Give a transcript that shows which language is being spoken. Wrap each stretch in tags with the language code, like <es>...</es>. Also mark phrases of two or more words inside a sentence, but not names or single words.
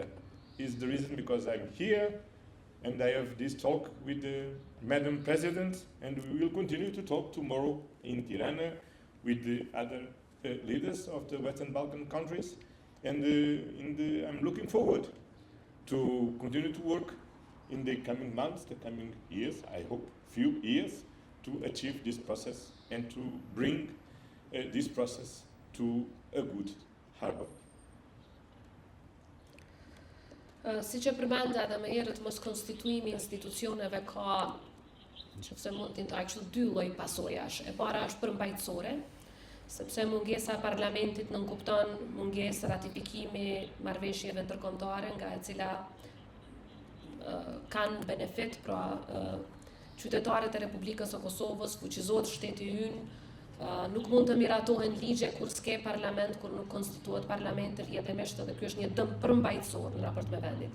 <en>Is the reason because I'm here and I have this talk with the Madam President, and we will continue to talk tomorrow in Tirana with the other leaders of the Western Balkan countries, and I'm looking forward to continue to work in the coming months, the coming years, I hope few years, to achieve this process and to bring this process to a good harbor.</en> <sq>Si që përmenda edhe më herët, mos konstituimi i institucioneve ka, nëse mund të ndaj kështu dy lloj pasojash. E para është përmbajtësore, sepse mungesa e parlamentit nënkupton mungesë ratifikimi marrëveshjeve ndërkombëtare nga e cila kanë benefit, pra qytetarët e Republikës së Kosovës, fuqizohet shteti ynë, nuk mund të miratohen ligje kur s'ke parlament, kur nuk konstituohet parlamenti rrjedhimisht, dhe ky është një dëm përmbajtësor në raport me vendin.</sq>